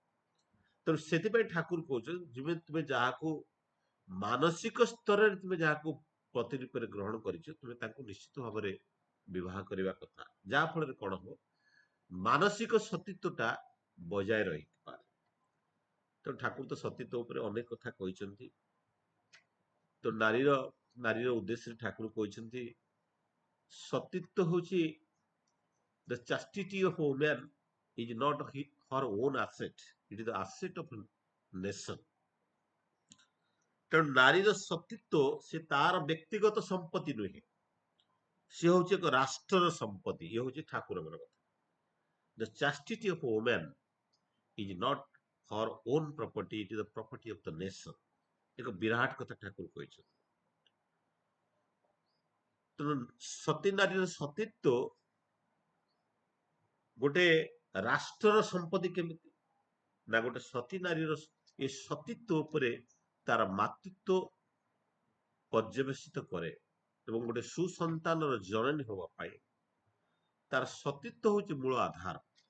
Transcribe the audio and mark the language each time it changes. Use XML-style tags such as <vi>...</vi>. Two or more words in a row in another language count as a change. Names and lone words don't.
<or>ତେଣୁ ସେଥିପାଇଁ ଠାକୁର କହୁଛନ୍ତି ଯେମିତି ତୁମେ ଯାହାକୁ ମାନସିକ ସ୍ତରରେ ତୁମେ ଯାହାକୁ ପତି ରୂପରେ ଗ୍ରହଣ କରିଛ, ତୁମେ ତାଙ୍କୁ ନିଶ୍ଚିତ ଭାବରେ ବିବାହ କରିବା କଥା। ଯାହା ଫଳରେ କଣ ହବ, ମାନସିକ ସତୀତ୍ୱଟା ବଜାୟ ରହିପାରେ। ତେଣୁ ଠାକୁର ତ ସତୀତ୍ୱ ଉପରେ ଅନେକ କଥା କହିଛନ୍ତି। ତ ନାରୀର ଉଦ୍ଦେଶ୍ୟରେ ଠାକୁର କହିଛନ୍ତି ସତୀତ୍ୱ ହଉଛି</or> <en>the chastity of woman is not her own asset, it is the asset of nation।</en> <or>ତେଣୁ ନାରୀର ସତୀତ୍ୱ ସେ ତାର ବ୍ୟକ୍ତିଗତ ସମ୍ପତ୍ତି ନୁହେଁ, ସେ ହଉଛି ଏକ ରାଷ୍ଟ୍ରର ସମ୍ପତ୍ତି। ଇଏ ହଉଛି ଠାକୁରଙ୍କର କଥା।</or> <en>The chastity of woman is not her own property, it is the property of the nation।</en> <or>ଏକ ବିରାଟ କଥା ଠାକୁର କହିଛନ୍ତି। ତେଣୁ ସତୀ ନାରୀର ସତୀତ୍ୱ ଗୋଟେ ରାଷ୍ଟ୍ରର ସମ୍ପତ୍ତି କେମିତି ନା ଗୋଟେ ସତୀ ନାରୀର ଏ ସତୀତ୍ୱ ଉପରେ ତାର ମାତୃତ୍ୱ ପର୍ଯ୍ୟବେସିତ କରେ ଏବଂ ଗୋଟେ ସୁସନ୍ତାନର ଜନନୀ ହେବା ପାଇଁ ତାର ସତୀତ୍ୱ ହଉଛି ମୂଳ ଆଧାର।</or>